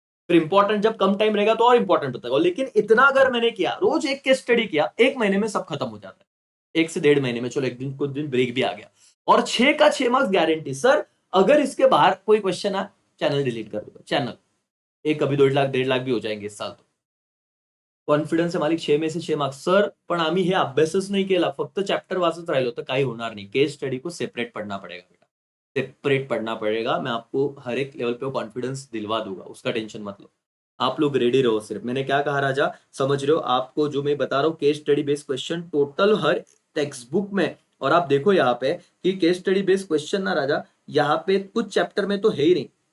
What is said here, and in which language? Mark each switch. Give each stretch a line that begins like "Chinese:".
Hindi: फिर इंपॉर्टेंट जब कम टाइम रहेगा तो और इंपॉर्टेंट बताएगा, लेकिन इतना अगर मैंने किया, रोज एक केस स्टडी किया, 1 महीने में सब खत्म हो जाता है। 1 से 1.5 महीने में, चलो एक दिन कुछ दिन ब्रेक भी आ गया, और 6 का 6 मार्क्स गारंटी सर। अगर इसके बाहर कोई क्वेश्चन आए, चैनल डिलीट कर दूंगा, चैनल एक कभी 2.5 लाख भी हो जाएंगे इस साल तो।
Marathi: कॉन्फिडन्स आहे मालिक,
Hindi: 6 में से 6 मार्क्स सर,
Marathi: पण आम्ही हे अभ्यासच नाही केला, फक्त चॅप्टर वाचत राहिलो तर काही होणार नहीं।
Hindi: केस स्टडी को सेपरेट पढ़ना पड़ेगा बेटा, सेपरेट पढ़ना पड़ेगा। मैं आपको हर एक लेवल पे कॉन्फिडेंस दिलवा दूंगा, उसका टेंशन मत लो। आप लोग रेडी रहो। सिर्फ मैंने क्या कहा राजा, समझ रहे हो? आपको जो मैं बता रहा हूँ case study based question total हर टेक्स्ट बुक में, और आप देखो यहाँ पे कि केस स्टडी बेस्ड क्वेश्चन ना राजा, यहाँ पे कुछ चैप्टर में तो है ही नहीं।